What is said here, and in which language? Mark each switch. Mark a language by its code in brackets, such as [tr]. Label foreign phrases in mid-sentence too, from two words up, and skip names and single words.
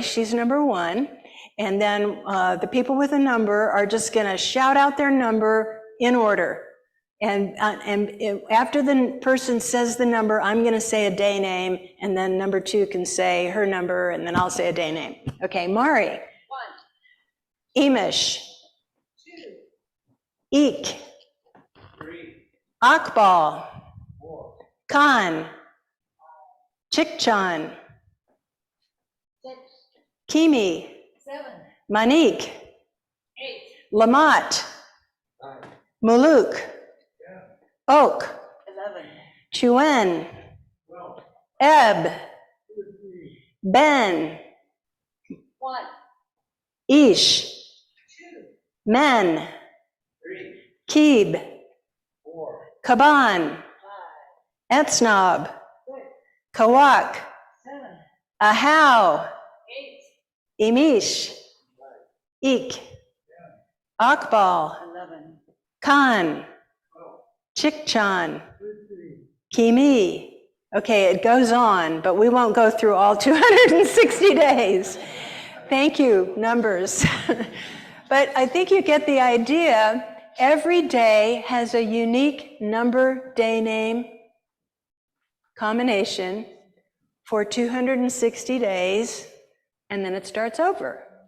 [en] She's number 1. And then the people with a number are just going to shout out their number in order. And after the person says the number, I'm going to say a day name, and then number 2 can say her number, and then I'll say a day name. Okay, Mari. 1. Emish. 2. Eek. 3. Akbal. 4. Khan. 5. Chikchan. 6. Kimi. 7. Manik. 8. Lamat. 9. Muluk. 10. Oak. 11. Chuen. 12. Eb. 13. Ben. 1. Ish. 2. Men. 3. Kib. 4. Kaban. 5. Etsnob. 6. Kawak. 7. Ahau. 8. Emish. 9. Eek. 10. Akbal. 11. Khan. 12. Chikchan. 13. Kimi. Okay, it goes on, but we won't go through all 260 days. Thank you, numbers. But I think you get the idea. Every day has a unique number, day name combination for 260 days, and then it starts over.